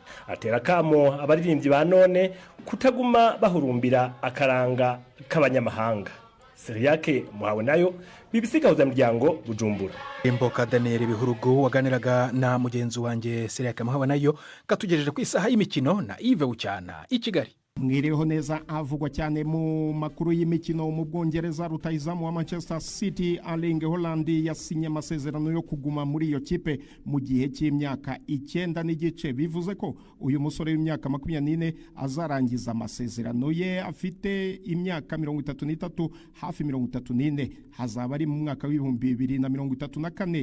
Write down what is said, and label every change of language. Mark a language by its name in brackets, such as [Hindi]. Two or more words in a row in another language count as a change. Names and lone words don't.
[Rundi] Atera kamo abaririmbyi ba none kutaguma bahurumbira akaranga k'abanyamahanga. Siriyake muhawe nayo BBC Gahuza Miryango Bujumbura. Imboka Daniel Bihurugu waganiraga na mugenzi wanje Siriyake muhawe nayo katugejeje ku isaha y'imikino na Yves Bucyana i Kigali. [Kinyarwanda] Mwiriweho neza. Avugwa cyane mu makuru y'imikino mu Bwongereza, rutahizamu wa Manchester City Erling Haaland yasinye amasezerano yo kuguma muri iyo kipe mu gihe cy'imyaka 9 n'igice. Bivuze ko uyu musore w'imyaka 24 azarangiza amasezerano ye afite imyaka 33 hafi 34, hazaba ari mu mwaka w'ibihumbi 2034.